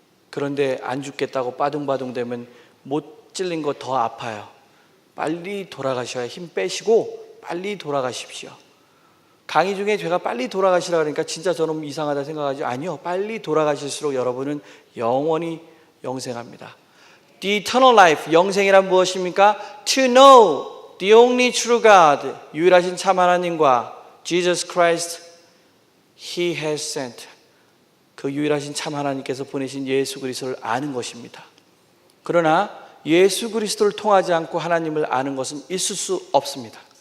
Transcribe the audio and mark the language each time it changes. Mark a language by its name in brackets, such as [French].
[Korean] 그런데 안 죽겠다고 빠둥빠둥 되면 못 찔린 거 더 아파요. 빨리 돌아가셔야 힘 빼시고 빨리 돌아가십시오. 강의 중에 제가 빨리 돌아가시라 그러니까 진짜 저는 이상하다 생각하지, 아니요, 빨리 돌아가실수록 여러분은 영원히 영생합니다. [English] The eternal life, [Korean] 영생이란 무엇입니까? [English] To know the only true God, [Korean] 유일하신 참 하나님과 [English] Jesus Christ, He has sent, [Korean] 그 유일하신 참 하나님께서 보내신 예수 그리스도를 아는 것입니다. 그러나 예수 그리스도를 통하지 않고 하나님을 아는 것은 있을 수 없습니다.